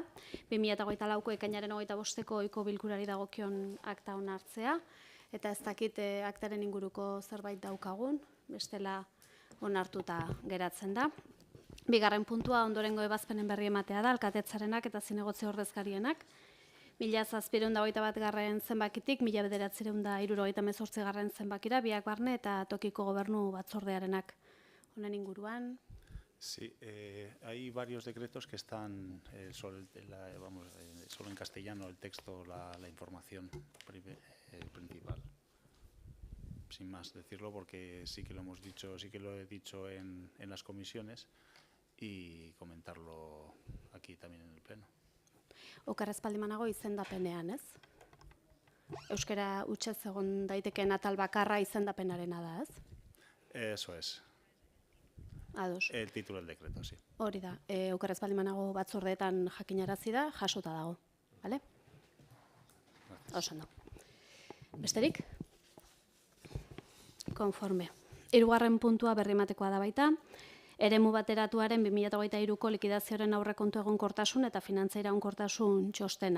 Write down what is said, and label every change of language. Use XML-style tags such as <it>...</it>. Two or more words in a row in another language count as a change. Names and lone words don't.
<eu>2024ko ekainaren 25ko ohiko bilkurari dagokion akta onartzea eta ez dakit aktaren inguruko zerbait daukagun, bestela onartuta geratzen da. Bigarren puntua ondorengo ebazpenen berri ematea da, alkatetzarenak eta zinegotzi ordezkarienak. 1721 zenbakitik, 1978 zenbakira, biak barne eta tokiko gobernu batzordearenak. Honen inguruan.</eu> <es>Sí, hay varios decretos que están solo en castellano el texto, la información principal. Sin más decirlo, porque sí que lo hemos dicho, sí que lo he dicho en las comisiones y comentarlo aquí también en el pleno.</es> <eu>Okerrez baldimanago izendapenean, ez? Euskara hutsez egon daitekeen atal bakarra izendapenarena da, ez?</eu> <es>Eso es.</es> <eu>Ados.</eu> <es>El título del decreto, sí.</es> <eu>Hori da, okerrez baldimanago batzordeetan jakinarazi da, jasota dago, bale? Oso ondo. Besterik? Konforme. 3. puntua berri ematekoa da baita. Eremu bateratuaren 2023ko likidazioaren aurrekontu egonkortasun eta finantza iraunkortasun txostena.</eu>